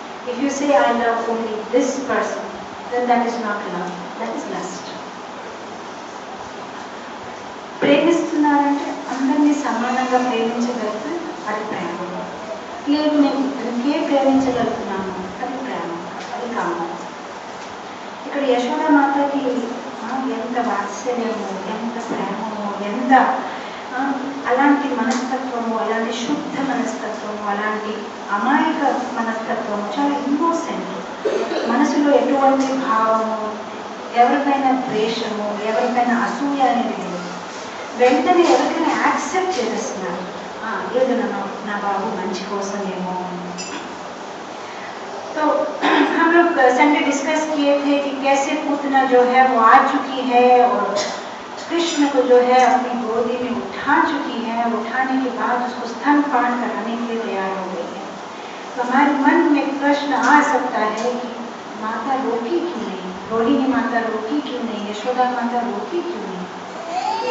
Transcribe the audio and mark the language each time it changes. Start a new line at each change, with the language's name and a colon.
English: If you say I love only this person, then that is not love, that is lust.
Telugu: ప్రేమిస్తున్నారంటే అందరినీ సమానంగా ప్రేమించగలిగితే అది ప్రేమ. లేదు నేను ఇద్దరికే ప్రేమించగలుగుతున్నాను, అది ప్రేమ, అది కామం. ఇక్కడ యశోదామాతకి ఎంత వాత్సల్యము, ఎంత ప్రేమము, ఎంత అలాంటి మనస్తత్వము, అలాంటి శుద్ధ మనస్తత్వము, అలాంటి అమాయక మనస్తత్వము, చాలా ఇన్నోసెంట్. మనసులో ఎటువంటి భావము, ఎవరికైనా ద్వేషము, ఎవరికైనా అసూయ అనేది లేదు. వెంటనే ఎవరికైనా యాక్సెప్ట్ చేసేస్తున్నారు, ఏదో నా బాబు మంచి కోసమేమో.
Hindi: तो हम लोग संडे डिस्कस किए थे कि कैसे पूतना जो है वो आ चुकी है और कृष्ण को जो है अपनी गोदी में उठा चुकी है, उठाने के बाद उसको स्तनपान कराने के लिए तैयार हो गई है। तो हमारे मन में प्रश्न आ सकता है कि माता रोकी क्यों नहीं, रोहिणी माता रोकी क्यों नहीं, यशोदा माता रोकी क्यों नहीं।